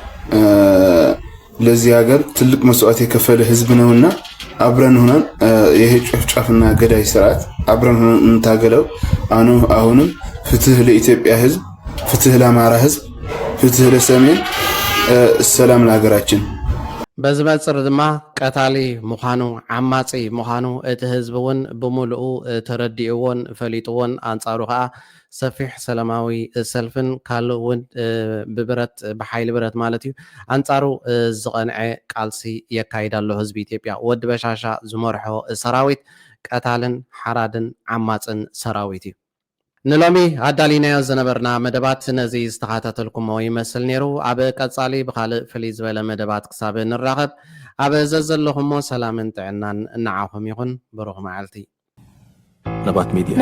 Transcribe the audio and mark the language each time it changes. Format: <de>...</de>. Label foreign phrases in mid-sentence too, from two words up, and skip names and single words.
<am>ለዚህ ሀገር ትልቅ መስዋዕት የከፈለ ሕዝብ ነውና አብረን ሆነን ይሄ ጭፍጨፋና ገዳይ ስርዓት አብረን ሆነን እንታገለው አሁንም ፍትህ ለኢትዮጵያ ሕዝብ ፍትህ ለአማራ ሕዝብ ፍትህ ለሰሜን ሰላም ለሀገራችን</am> <ti>በዝበፅር ድማ ቀታሊ ምዃኑ ዓማፂ ምዃኑ እቲ ህዝቢ እውን ብምሉኡ ተረዲእዎን ፈሊጥዎን አንጻሩ ከዓ ሰፊሕ ሰላማዊ ሰልፍን ካልእ እውን ብብረት ብሓይሊ ብረት ማለት እዩ አንጻሩ ዝቐንዐ ቃልሲ የካይድ ኣሎ ህዝቢ ኢትዮጵያ ወዲ በሻሻ ዝመርሖ ሰራዊት ቀታልን ሓራድን ዓማፅን ሰራዊት እዩ ንሎሚ ኣዳሊናዮ ዝነበርና መደባት ነዚ ዝተኸታተልኩሞ ይመስል ነይሩ ኣብ ቀጻሊ ብካልእ ፍልይ ዝበለ መደባት ክሳብ ንራኸብ ኣብ ዘዘለኹሞ ሰላምን ጥዕናን እናዓኹም ይኹን ብሩኽ መዓልቲ</ti>